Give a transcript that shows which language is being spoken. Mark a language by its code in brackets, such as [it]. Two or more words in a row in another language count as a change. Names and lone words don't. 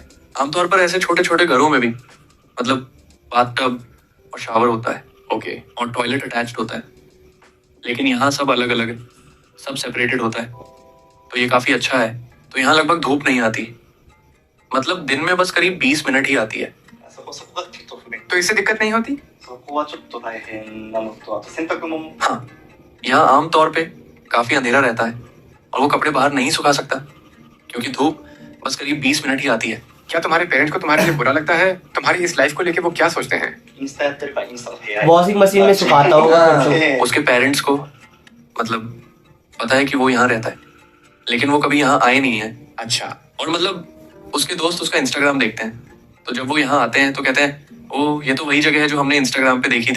[hi] आमतौर पर ऐसे छोटे छोटे घरों में भी मतलब बाथटब और शावर होता है ओके। और [en] toilet attached [hi] होता है, लेकिन यहाँ सब अलग अलग है, सब सेपरेटेड होता है। तो ये काफी अच्छा है। तो यहाँ लगभग धूप नहीं आती, मतलब दिन में बस करीब 20 मिनट ही आती है। [ja] そこがちょっと不便。 [hi] तो इससे दिक्कत नहीं होती? [ja] そこはちょっと大変なのとあと洗濯物 [hi] हाँ, यहाँ आमतौर पे काफी अंधेरा रहता है और वो कपड़े बाहर नहीं सुखा सकता क्योंकि धूप बस करीब 20 मिनट ही आती है। क्या तुम्हारे पेरेंट्स को तुम्हारे लिए बुरा लगता है? तुम्हारी इस लाइफ को लेके वो क्या सोचते हैं? [ja] インスタやってるからインスタの部屋 [en] washing machine [hi] में सुखाता होगा फिर तो। [ja] で [hi] उसके पेरेंट्स को मतलब पता है कि वो यहाँ रहता है, लेकिन वो कभी यहाँ आए नहीं है। अच्छा, और मतलब उसके दोस्त उसका इंस्टाग्राम देखते हैं, तो जब वो यहाँ आते हैं तो कहते हैं ओ ये तो वही जगह है जो हमने इंस्टाग्राम पे देखी थी।